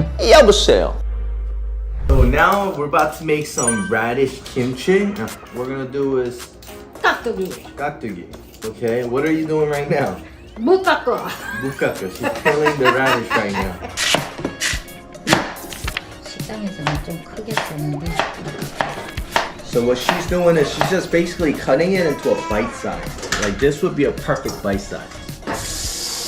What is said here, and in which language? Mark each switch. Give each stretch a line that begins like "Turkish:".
Korean: 여보세요.
English: So now we're about to make some radish kimchi. What we're gonna do is
Korean: 깍두기. 깍두기.
English: Okay, what are you doing right now?
Korean: 못 깎어. Bukaka.
English: She's peeling the radish right now.
Korean: 식당에서는 좀 크게 썼는데.
English: So what she's doing is she's just basically cutting it into a bite size. Like this would be a perfect bite size.